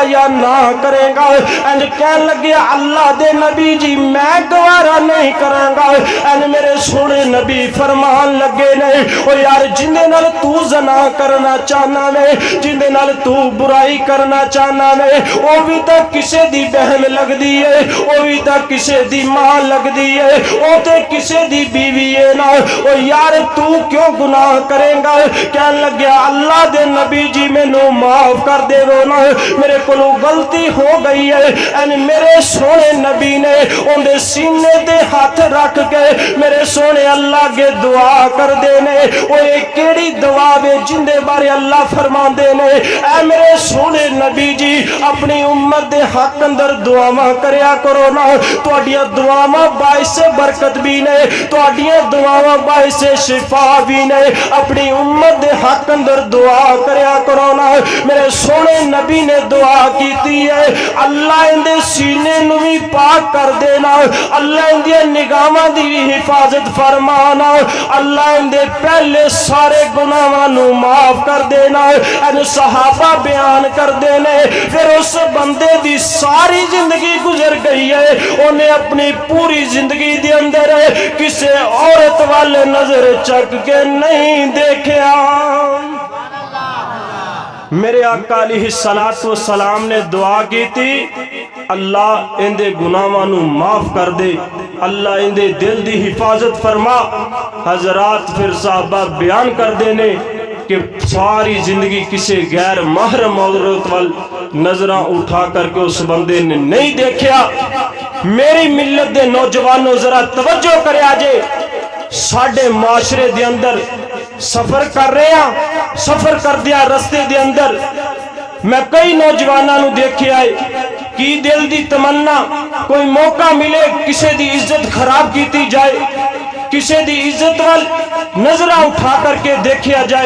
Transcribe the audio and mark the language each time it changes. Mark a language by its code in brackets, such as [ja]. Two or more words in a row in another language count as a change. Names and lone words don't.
[pa] یا نہ کرے گا اینج کہن لگے اللہ دے نبی جی میں گوارا نہیں کروں گا این میرے سونے نبی فرمان لگے نے او یار جندے نال تو زنا کرنا چاہنا میں جندے نال تو برائی کرنا چاہنا میں او بھی تا کسے دی بہن لگ دی ہے او بھی تا کسے دی ماں لگ دی ہے او تے کسے دی بیوی ہے نا او یار تو کیوں گناہ کریں گا کہن لگیا اللہ دے نبی جی میں نو معاف کر دے وہ نا میرے کلو غلطی ہو گئی ہے این میرے سونے نبی نے ان دے سینے دے ہاتھ رکھ کے میرے سونے اللہ کے دعا کر دینے وہ ایک کیڑی دعا بے جن دے بارے اللہ فرمان دینے اے میرے سونے نبی جی اپنی امت دے حق اندر دعاواں کریا کرو نا تو اڈیاں دعاواں باعث برکت بھی نے تو اڈیاں دعاواں باعث شفا بھی نے اپنی امت دے حق اندر دعا کریا کرو نا میرے سونے نبی نے دعا کیتی ہے اللہ ان دے سینے نو بھی پاک کر دینا اللہ ان دے نگاہاں دی بھی حفاظت فرمانا اللہ ان دے پہلے سارے گناہاں نو معاف کر دینا ان صحابہ بیان کر دینے پھر اس بندے دی ساری زندگی گزر گئی ہے انہیں اپنی پوری زندگی دے اندر کسے عورت والے نظر چک کے نہیں دیکھیا میرے آقا [ar] علیہ السلام [pa] نے دعا کی تھی اللہ ان دے گناہاں نو معاف کر دے اللہ ان دے دل دی حفاظت فرما حضرات پھر صحابہ بیان کر دینے کہ ساری زندگی کسی غیر محرم عورت وال نظرہ اٹھا کر کے اس بندے نے نہیں دیکھیا میری ملت دے نوجوانوں ذرا توجہ کرے آجے ساڑھے معاشرے دے اندر سفر کر رہے ہیں سفر کر دیا رستے دے اندر میں کئی نوجوانوں نو دیکھے آئے کی دل دی تمنا کوئی موقع ملے کسے دی عزت خراب کیتی جائے کسے دی عزت وال نظرہ اٹھا کر کے دیکھیا